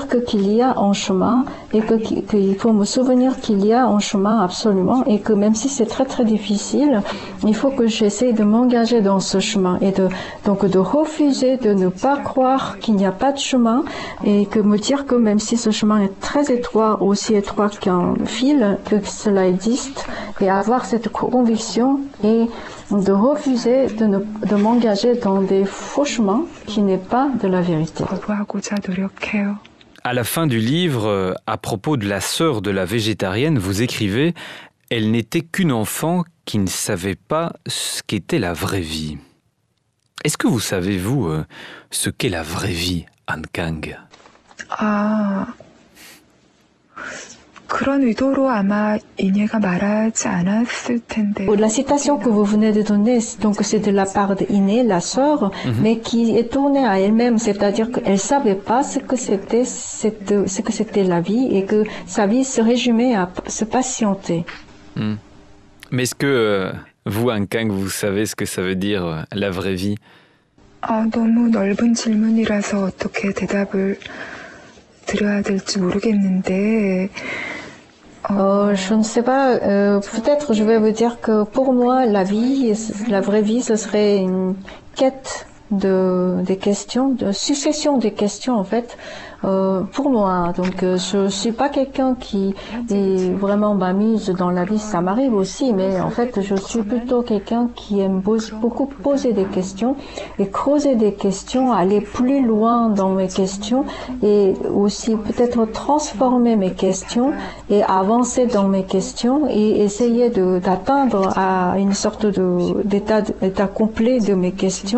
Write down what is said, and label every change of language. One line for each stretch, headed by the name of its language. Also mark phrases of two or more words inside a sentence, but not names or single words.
French: qu'il y a un chemin et qu'il faut me souvenir qu'il y a un chemin absolument et que même si c'est très très difficile, il faut que j'essaie de m'engager dans ce chemin et donc de refuser de ne pas croire qu'il n'y a pas de chemin et que me dire que même si ce chemin est très étroit, aussi étroit qu'un fil, que cela existe et avoir cette conviction et de refuser de m'engager dans des faux chemins qui n'est pas de la vérité.
Korean: 거부하고자 노력해요.
French: À la fin du livre, à propos de la sœur de la végétarienne, vous écrivez « Elle n'était qu'une enfant qui ne savait pas ce qu'était la vraie vie ». Est-ce que vous savez, vous, ce qu'est la vraie vie, Han Kang?
Korean: 그런 의도로 아마 이내가 말하지 않았을 텐데.
French: La citation que vous venez de donner, donc c'est de la part d'Iné, la sœur, mais qui est tournée à elle-même, c'est-à-dire qu'elle savait pas ce que c'était la vie et que sa vie se résumait à se patienter. Mais est-ce que vous, Han Kang, vous savez ce que ça veut dire la vraie vie?
Korean: 너무 넓은 질문이라서 어떻게 대답을 드려야 될지 모르겠는데.
French: Je ne sais pas, peut-être je vais vous dire que pour moi, la vraie vie, ce serait une quête des questions, de succession des questions en fait, pour moi. Donc je suis pas quelqu'un qui est vraiment m'amuse dans la vie, ça m'arrive aussi, mais en fait je suis plutôt quelqu'un qui aime beaucoup poser des questions et creuser des questions, aller plus loin dans mes questions et aussi peut-être transformer mes questions et avancer dans mes questions et essayer d'atteindre à une sorte d'état complet de mes questions.